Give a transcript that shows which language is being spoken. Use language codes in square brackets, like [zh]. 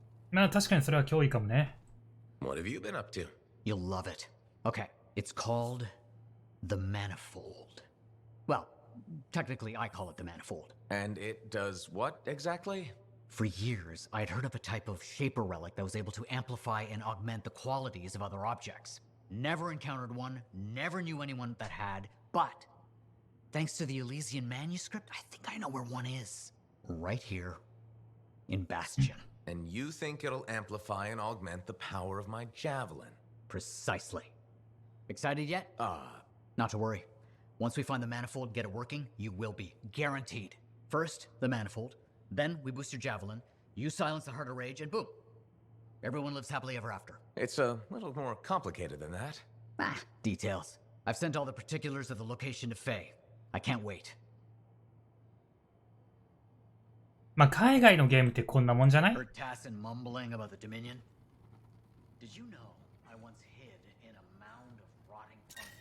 [ja] まあ確かにそれは脅威かもね。 [en] What have you been up to? You'll love it. Okay, it's called the Manifold. Well, technically I call it the Manifold. And it does what exactly? For years, I'd heard of a type of shaper relic that was able to amplify and augment the qualities of other objects. Never encountered one, never knew anyone that had, but thanks to the Elysian manuscript, I think I know where one is. Right here in Bastion. And you think it'll amplify and augment the power of my javelin? Precisely. Excited yet? Not to worry. Once we find the Manifold and get it working, you will be. Guaranteed. First, the Manifold. Then, we boost your javelin. You silence the Heart of Rage, and boom. Everyone lives happily ever after. It's a little more complicated than that. Details. I've sent all the particulars of the location to Faye. I can't wait. [ja] まあ海外のゲームってこんなもんじゃない？ [en] Heard Tassin mumbling about the Dominion? Did you know I once hid in a mound of rotting fungus?